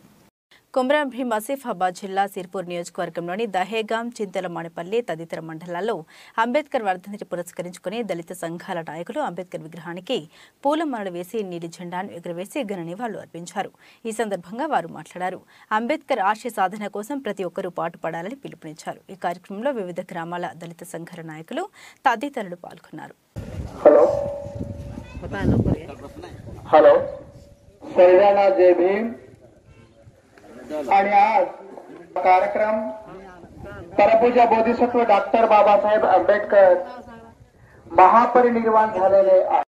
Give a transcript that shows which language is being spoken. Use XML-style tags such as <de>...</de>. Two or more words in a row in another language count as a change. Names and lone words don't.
<te>కొమరం భీం ఆసిఫాబాద్ జిల్లా సిర్పూర్ నియోజకవర్గంలోని దహేగాం, చింతల, మానేపల్లి తదితర మండలాల్లో అంబేద్కర్ వర్ధంతిని పురస్కరించుకుని దళిత సంఘాల నాయకులు అంబేద్కర్ విగ్రహానికి పూలమాలలు వేసి నీలి జెండాను ఎగురవేసి ఘన నివాళులు అర్పించారు. ఈ సందర్భంగా వారు మాట్లాడారు. అంబేద్కర్ ఆశయ సాధన కోసం ప్రతి ఒక్కరూ పాటుపడాలని పిలుపునిచ్చారు. ఈ కార్యక్రమంలో వివిధ గ్రామాల దళిత సంఘాల నాయకులు తదితరులు పాల్గొన్నారు.</te> <mr>आणि आज कार्यक्रम परपूज्य बोधिसत्व डॉक्टर बाबासाहेब आंबेडकर महापरिनिर्वाण झालेले</mr>